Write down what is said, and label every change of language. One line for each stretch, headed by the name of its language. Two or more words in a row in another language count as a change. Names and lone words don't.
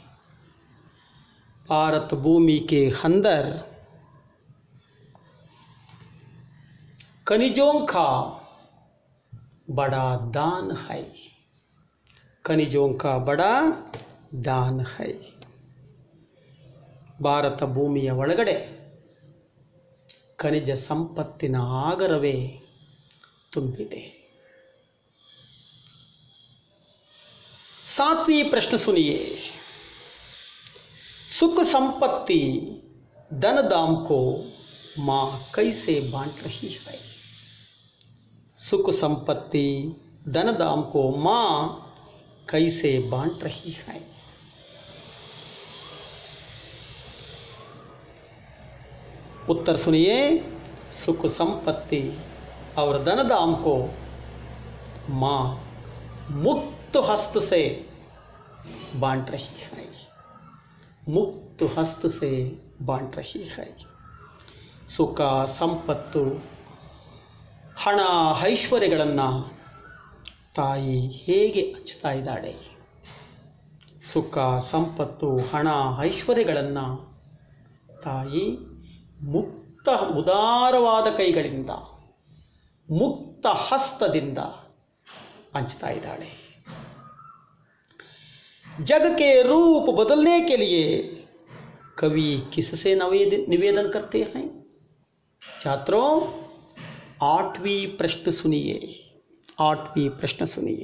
Hindi: भारत भूमि के अंदर खनिजों का बड़ा दान है। खनिजों का बड़ा दान है।
Kannada: ಭಾರತ ಭೂಮಿಯ ಒಳಗಡೆ ಖನಿಜ ಸಂಪತ್ತಿನ ಆಗರವೇ ತುಂಬಿದೆ।
Hindi: 7वीं प्रश्न सुनिए। सुख संपत्ति धन दाम को माँ कैसे बांट रही है। सुख संपत्ति धन दाम को माँ कैसे बांट रही है। उत्तर सुनिए। सुख संपत्ति और धन दाम को माँ मुक्त हस्त से बांट रही है। मुक्त हस्त से बांट रही है।
Kannada: ಸುಖ ಸಂಪತ್ತು ಹಣ ಐಶ್ವರ್ಯಗಳನ್ನು ತಾಯಿ ಹೇಗೆ ಹಂಚ್ತಾ ಇದ್ದಾಳೆ। ಸುಖ ಸಂಪತ್ತು ಹಣ ಐಶ್ವರ್ಯಗಳನ್ನು ತಾಯಿ ಮುಕ್ತ ಉದಾರವಾದ ಕೈಗಳಿಂದ ಮುಕ್ತ ಹಸ್ತದಿಂದ हंचता इದ್ದಾಳೆ।
Hindi: जग के रूप बदलने के लिए कवि किससे निवेदन करते हैं। छात्रों 8वीं प्रश्न सुनिए। 8वीं प्रश्न सुनिए।